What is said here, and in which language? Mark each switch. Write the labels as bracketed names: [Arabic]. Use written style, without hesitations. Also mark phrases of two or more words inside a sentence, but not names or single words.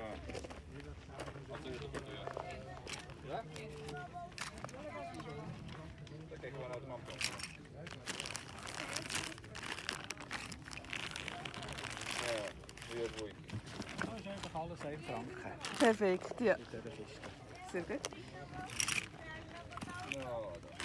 [Polish] A to już kosztuje. Jak? Takie chyba nad mapą. Ja, dwie dwójki. [German] Das ist einfach alles 1 Franken. Perfekt, ja. In dieser Kiste. Sehr gut. [Polish] No, dobra.